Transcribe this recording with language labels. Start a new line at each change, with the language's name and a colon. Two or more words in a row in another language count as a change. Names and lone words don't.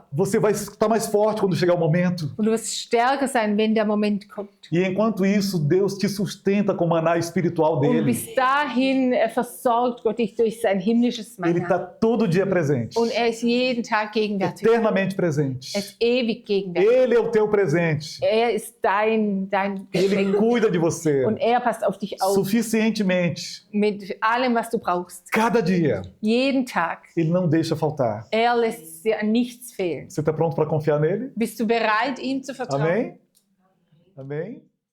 Portuguese: Você vai estar mais forte quando chegar o momento.
German: Und du wirst stärker sein, wenn der Moment kommt.
Portuguese: E enquanto isso, Deus te sustenta com o maná espiritual
German: Und
Portuguese: dele.
German: bis dahin versorgt Gott dich durch sein himmlisches
Portuguese: Ele está
German: Manna.
Portuguese: todo dia presente.
German: Und er ist jeden Tag gegenwärtig.
Portuguese: Eternamente presente.
German: Er ist ewig gegenwärtig.
Portuguese: Ele é o teu presente.
German: Er ist dein
Portuguese: Ele
German: Geschenk.
Portuguese: cuida de você
German: Und er passt auf dich auf
Portuguese: suficientemente.
German: mit allem, was du brauchst.
Portuguese: Cada dia.
German: Jeden Tag.
Portuguese: Ele não deixa faltar.
German: Er lässt dir an nichts fehlen.
Portuguese: Você está pronto para confiar nele?
German: Bist du bereit, ihm zu vertrauen?
Portuguese: Amém? Amém?